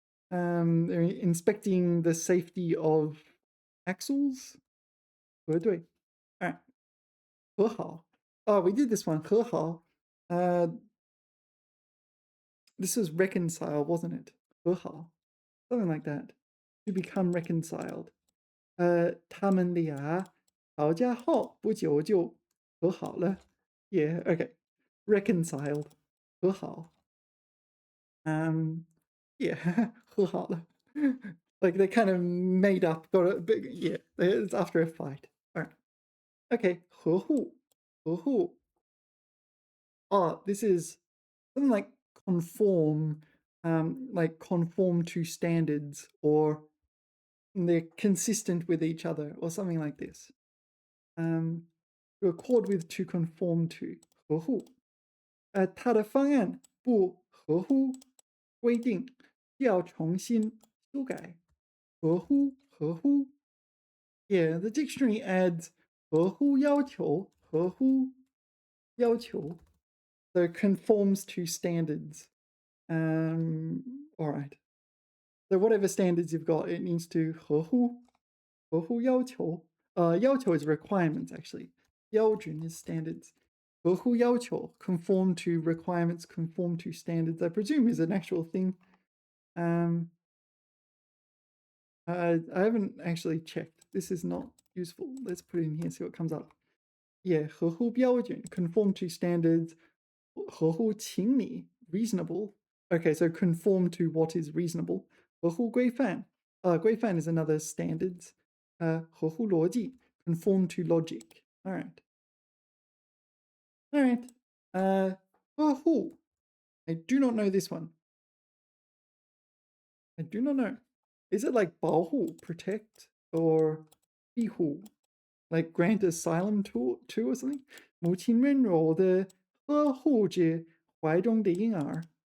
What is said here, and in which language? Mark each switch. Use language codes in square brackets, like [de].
[en] They're inspecting the safety of axles. 核对.All right. 和好.Oh, we did this one. 和好. This was reconcile, wasn't it? 和好.Something like that. To become reconciled. [zh] 他们俩吵架后不久就和好了. [en] Yeah, okay. Reconciled. 和好. Yeah, 和好了. Like they kind of made up, got a big, yeah, it's after a fight. All right. Okay, 合户.合户. Oh, this is something like conform, like conform to standards, or they're consistent with each other, or something like this. To accord with, to conform to. [zh] 合户. 他的方案不合乎规定，要重新修改。合乎，合乎. [en] Yeah, the dictionary adds 合乎要求，合乎要求. So conforms to standards. All right. So whatever standards you've got, it needs to 合乎要求. 要求 is requirements, actually. 标准 is standards. 合乎要求, conform to requirements, conform to standards, I presume is an actual thing. I haven't actually checked. This is not useful. Let's put it in here, see what comes up. Yeah, 合乎标准, conform to standards. [zh] 合乎情理, reasonable. [en] Okay, so conform to what is reasonable. [zh] 合乎规范. [en] 规范 is another standards. 合乎逻辑, conform to logic. All right. All right. 合乎. I do not know this one. I do not know. Is it like 保护, protect, or 庇护? Like grant asylum to or something? [zh] 母亲温柔的呵护着怀中的婴儿。